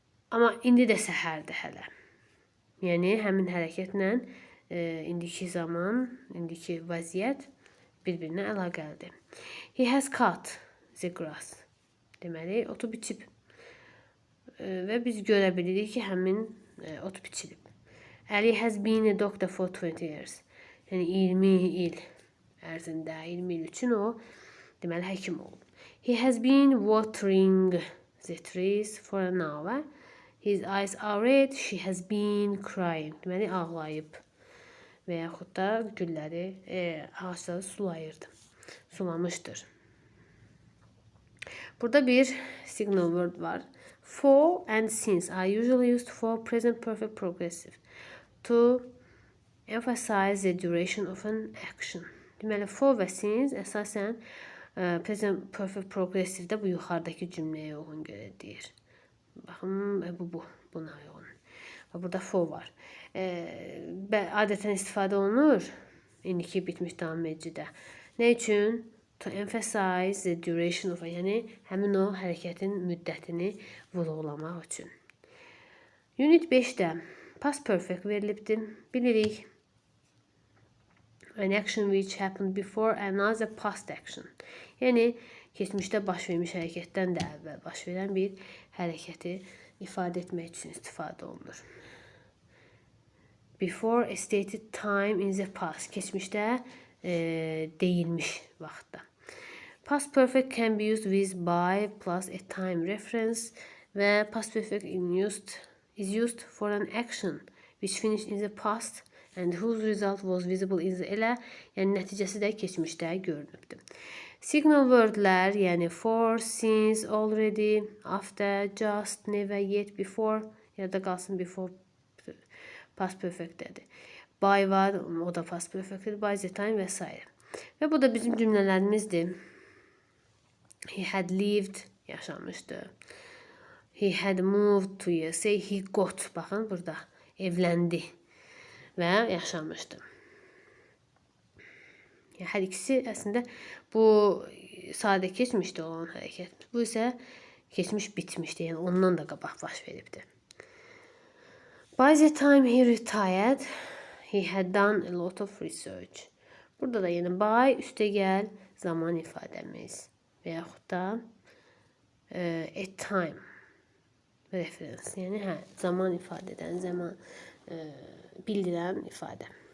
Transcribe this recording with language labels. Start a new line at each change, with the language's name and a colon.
Azerbaijani: Amma indi də səhərdir hələ. Yəni həmin hərəkətlə indiki zaman, indiki vəziyyət bir-birinə əlaqəlidir.
English: He has cut the grass.
Azerbaijani: Deməli, otu biçib. Və biz görə bilirik ki, həmin ot biçilib.
English: Ali has been a doctor for 20 years.
Azerbaijani: Yəni 20 il ərzində, 20 il üçün o deməli həkim olub.
English: He has been watering the trees for an hour. His eyes are red. She has been crying.
Azerbaijani: Deməli ağlayıb. Və yaxud da gülləri, ağaçları sulayırdı. Sulamışdır. Burada bir signal word var.
English: For and since are usually used for present perfect progressive to emphasize the duration of an action.
Azerbaijani: Deməli, for və since əsasən present perfect progressive-də bu yuxarıdakı cümləyə uyğun görə deyir. Baxın, buna uyğun. Burada for var. Adətən istifadə olunur indiki bitmiş davam edicidə. Nə üçün?
English: To emphasize the duration of,
Azerbaijani: yəni həmin o hərəkətin müddətini vurğulamaq üçün. Unit 5-də past perfect verilibdir. Bilirik.
English: An action which happened before another past action.
Azerbaijani: Yəni keçmişdə baş vermiş hərəkətdən də əvvəl baş verən bir hərəkəti ifadə etmək üçün istifadə olunur.
English: Before a stated time in the past.
Azerbaijani: Keçmişdə deyilmiş vaxtda.
English: Past perfect can be used with by plus a time reference və past perfect is used for an action which finished in the past and whose result was visible in the elə,
Azerbaijani: yəni nəticəsi də keçmişdə görünübdür. Signal wordlər, yəni for, since, already, after, just, never, yet, before, ya da qalsın before past perfectdədir. By var, o da past perfectdir, by the time və s. Və bu da bizim cümlələrimizdir. He had lived, yaşamışdı.
English: He had moved to USA, he got,
Azerbaijani: baxın burada, evləndi və yaşamışdı. Hər ikisi əslində bu sadə keçmişdə olan hərəkət. Bu isə keçmiş bitmişdi, yəni ondan da qabaq baş veribdi.
English: By the time he retired, he had done a lot of research.
Azerbaijani: Burada da yəni by, üstə gəl, zaman ifadəmiz və yaxud da a time. reference. Yəni zaman ifadə edən, zaman bildirən ifadə.